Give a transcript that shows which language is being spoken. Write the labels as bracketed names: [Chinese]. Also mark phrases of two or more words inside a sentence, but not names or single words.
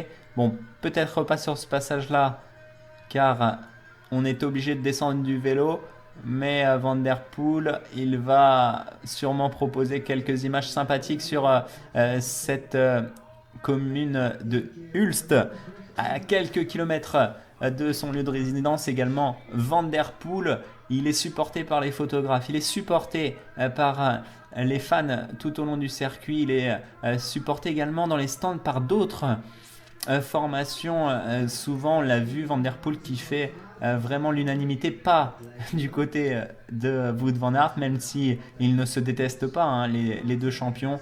[French] Bon, peut-être pas sur ce passage-là, car on est obligé de descendre du vélo. Mais Van der Poel, il va sûrement proposer quelques images sympathiques sur cette commune de Hulst, à quelques kilomètres de son lieu de résidence également. Van der Poel, il est supporté par les photographes, il est supporté par les fans tout au long du circuit, il est supporté également dans les stands par d'autres formations. Souvent on l'a vu, Van der Poel qui fait vraiment l'unanimité, pas du côté de Wout van Aert, même si ils ne se détestent pas, les deux champions.